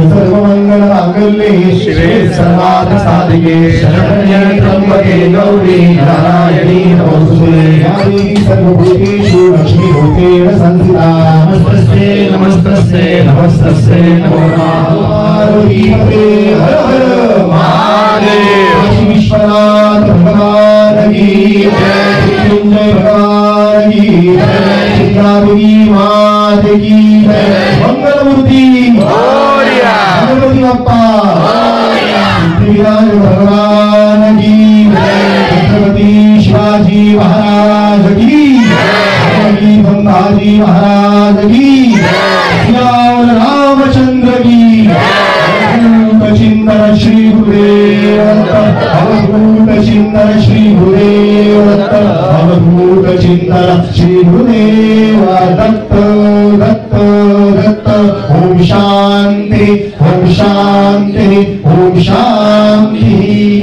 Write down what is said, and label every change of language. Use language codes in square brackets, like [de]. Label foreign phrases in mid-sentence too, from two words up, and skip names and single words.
[sa] सर्वमङ्गलमाङ्गल्ये शिवे सर्वार्थसाधिके शरण्ये त्र्यम्बके गौरी नारायणी नमोस्तुते या देवी सर्वभूतेषु लक्ष्मीभूतेन संस्थिता नमस्तस्यै नमस्तस्यै नमस्तस्यै नमो नमः पार्वतीपते हर हर [hi] महादेव काशी विश्वनाथ भगवान की जय मृत्युंजय भगवान की जय चित्रादेवी मात की जय [mr] मंगलमूर्ति मोरया गणपति बप्पा मोरया [hi] सिद्धिविनायक भगवान की जय छत्रपति शिवाजी महाराज की जय संभाजी महाराज की सियावर रामचंद्र की [sa] अवधूत चिंतन श्री गुरुदेव दत्त अवधूत चिंतन श्री गुरुदेव दत्त अवधूत चिंतन श्री गुरुदेव दत्त दत्त दत्त ओम शांति ओम शांति ओम शांति।